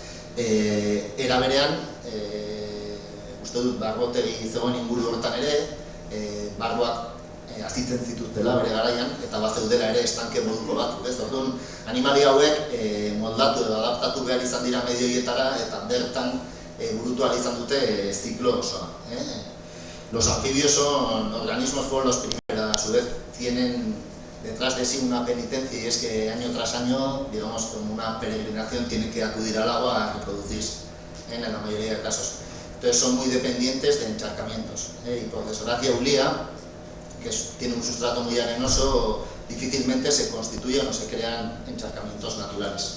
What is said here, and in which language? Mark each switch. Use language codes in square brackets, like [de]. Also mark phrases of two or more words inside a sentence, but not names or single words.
[eu] Era berean, uste dut barrotegi zegoen inguru horretan ere, barboak azitzen zituztela bere garaian, eta bazeudela ere estanke moduko batzuk, ez? Orduan, animali hauek moldatu edo adaptatu behar izan dira medio horietara, eta bertan burutu ahal izan dute ziklo osoa. [es] Los anfibios son organismos, fueron los primeros, a su vez tienen detrás de sí una penitencia, y es que año tras año, digamos, como una peregrinación, tienen que acudir al agua a reproducirse, en la mayoría de casos. Entonces son muy dependientes de encharcamientos. Y por desgracia, Ulia, que tiene un sustrato muy arenoso, difícilmente se constituyen o se crean encharcamientos naturales.